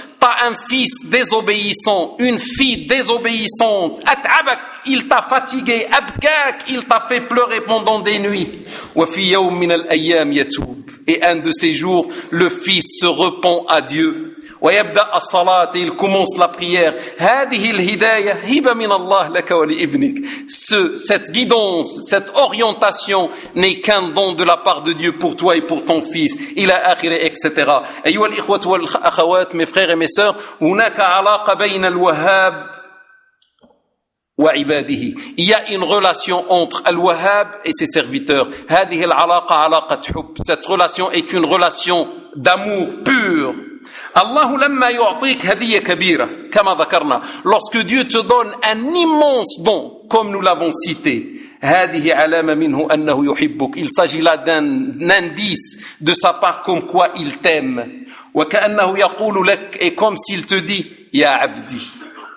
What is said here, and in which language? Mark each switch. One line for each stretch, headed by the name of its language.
French: T'as un fils désobéissant, une fille désobéissante.
Arabic: أتعبك.
French: Il t'a fatigué.
Arabic: أبكاك.
French: Il t'a fait pleurer pendant des nuits.
Arabic: وفي يوم من الأيام يتوب.
French: Et un de ces jours, le fils se repent à Dieu.
Arabic: ويبدأ الصلاة.
French: Il commence la prière.
Arabic: هذه الهداية هبة من الله لك ولابنك.
French: Cette guidance, cette orientation n'est qu'un don de la part de Dieu pour toi et pour ton fils.
Arabic: إلى آخره, etc. أيها الإخوة والأخوات,
French: mes frères et mes sœurs,
Arabic: هناك علاقة بين الوهاب وعباده.
French: Il y a une relation entre الوهاب et ses serviteurs.
Arabic: هذه العلاقة علاقة حب.
French: Cette relation est une relation d'amour pur.
Arabic: الله لما يعطيك هدية كبيرة كما ذكرنا.
French: Lorsque Dieu te donne un immense don, comme nous l'avons cité,
Arabic: هذه علامة منه أنه يحبك.
French: Il s'agit là d'un indice de sa part comme quoi il t'aime.
Arabic: وكأنه يقول لك,
French: et comme s'il te dit,
Arabic: يا عبدي,